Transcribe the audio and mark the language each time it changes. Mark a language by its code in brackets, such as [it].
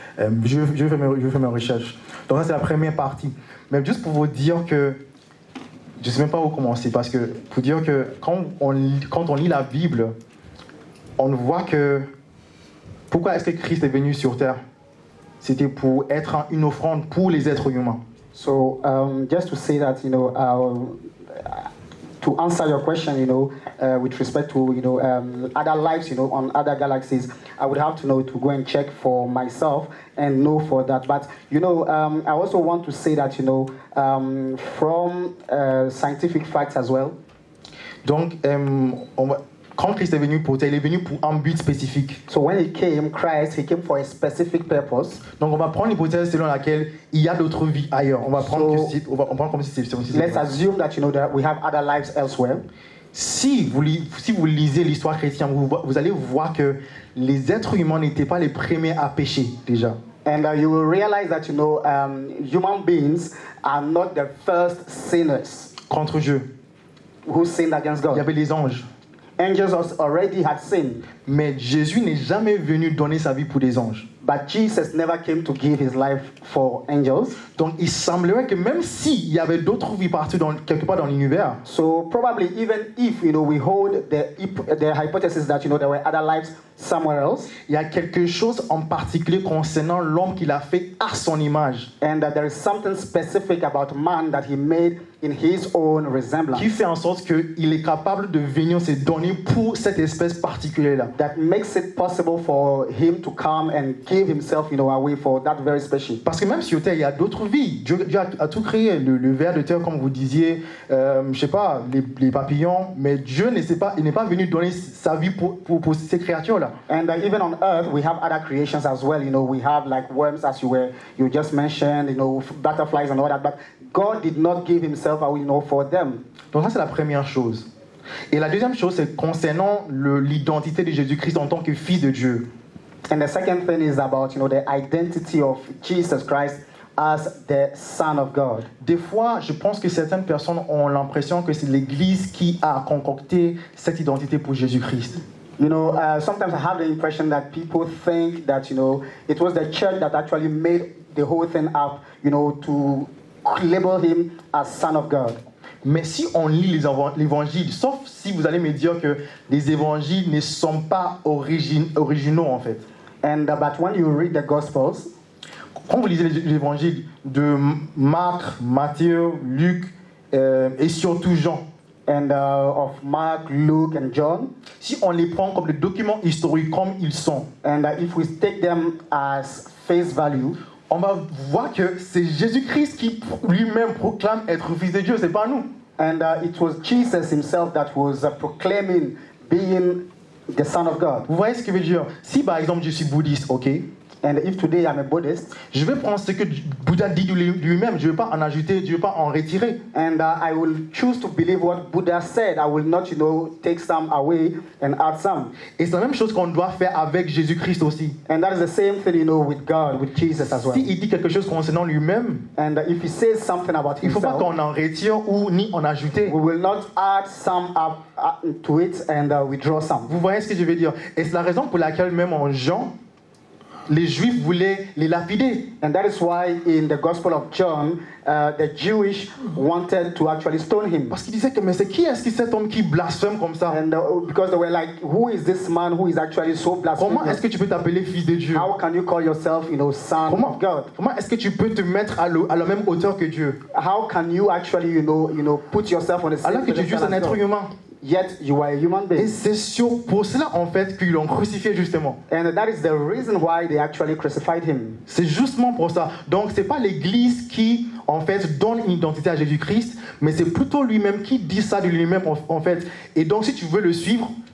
[fr] Je vais faire mes recherches. Donc ça, c'est la première partie. Mais juste pour vous dire que je ne sais même pas où commencer, parce que pour dire que quand on lit la Bible, on voit que pourquoi est-ce que Christ est venu sur terre? C'était pour être une offrande pour les êtres humains. [en] So just to say that, to answer your question, with respect to, other lives, on other galaxies, I would have to know to go and check for myself and know for that. But, I also want to say that, from scientific facts as well. [fr] Donc, quand Christ est venu pour terre, il est venu pour un but spécifique. [en] So when he came for a specific purpose. [fr] Donc on va prendre l'hypothèse selon laquelle il y a d'autres vies ailleurs. On va prendre comme si c'était. [en] Let's assume that that we have other lives elsewhere. [fr] Si vous lisez l'histoire chrétienne, vous allez voir que les êtres humains n'étaient pas les premiers à pécher déjà. [en] And you will realize that human beings are not the first sinners. [fr] Contre Dieu. [en] Who sinned against God. [fr] Il y avait les anges. [en] Angels already had sinned. [fr] Mais Jésus n'est jamais venu donner sa vie pour des anges. [en] But Jesus never came to give his life for angels. [fr] Donc il semblerait que même s'il y avait d'autres vies partout quelque part dans l'univers, [en] so probably even if we hold the hypothesis that there were other lives somewhere else, [fr] il y a quelque chose en particulier concernant l'homme qu'il a fait à son image. [en] And there is something specific about man that he made in his own resemblance. [fr] Qui fait en sorte qu'il est capable de venir se donner pour cette espèce particulière-là. [en] That makes it possible for him to come and give himself, away for that very special. [fr] Parce que même sur Terre, il y a d'autres vies. Dieu a tout créé, le ver de terre, comme vous disiez, je sais pas, les papillons. Mais Dieu il n'est pas venu donner sa vie pour ces créatures-là. [en] And even on earth, we have other creations as well. We have like worms, as you just mentioned, butterflies and all that. But God did not give himself away, for them. [fr] Donc ça, c'est la première chose. Et la deuxième chose, c'est concernant l'identité de Jésus-Christ en tant que fils de Dieu. [en] And the second thing is about, the identity of Jesus Christ as the Son of God. [fr] Des fois, je pense que certaines personnes ont l'impression que c'est l'Église qui a concocté cette identité pour Jésus-Christ. [en] Sometimes I have the impression that people think that, it was the church that actually made the whole thing up, to label him as Son of God. [fr] Mais si on lit l'évangile, sauf si vous allez me dire que les évangiles ne sont pas originaux en fait. [en] But when you read the Gospels, [fr] quand vous lisez l'évangile de Marc, Matthieu, Luc et surtout Jean, [en] of Mark, Luke and John, [fr] si on les prend comme des documents historiques comme ils sont, [en] if we take them as face value, [fr] on va voir que c'est Jésus-Christ qui lui-même proclame être fils de Dieu, c'est pas nous. [en] It was Jesus himself that was proclaiming being the Son of God. [fr] Vous voyez ce que je veux dire? Si par exemple je suis bouddhiste, ok? [en] And if today I'm a Buddhist, [fr] je vais prendre ce que Bouddha dit de lui-même, je ne vais pas en ajouter, je ne vais pas en retirer. [en] And I will choose to believe what Buddha said. I will not, take some away and add some. [fr] Et c'est la même chose qu'on doit faire avec Jésus-Christ aussi. [en] And that is the same thing, with God, with Jesus as well. [fr] Si il dit quelque chose concernant lui-même, [en] and if he says something about [fr] il ne faut [en] himself, [fr] pas qu'on en retire ou ni en ajouter. [en] We will not add some up to it and withdraw some. [fr] Vous voyez ce que je veux dire? Et c'est la raison pour laquelle même en Jean, les Juifs voulaient les lapider. [en] And that is why in the Gospel of John, the Jewish wanted to actually stone him. [fr] Parce qu'ils disaient que mais c'est qui est-ce que cet homme qui blasphème comme ça? [en] And because they were like, who is this man who is actually so blasphemous? [fr] Comment est-ce que tu peux t'appeler fils de Dieu? [en] How can you call yourself, son of God? [fr] Comment est-ce que tu peux te mettre à la même hauteur que Dieu? [en] How can you actually, put yourself on the same [fr] alors que Dieu c'est un être humain? [en] Yet you are a human being. [fr] Et c'est pour cela en fait qu'ils l'ont crucifié justement. [en] And that is the reason why they actually crucified him. [fr] C'est justement pour ça. Donc c'est pas l'Église qui en fait donne une identité à Jésus-Christ, mais c'est plutôt lui-même qui dit ça de lui-même en fait. Et donc si tu veux le suivre,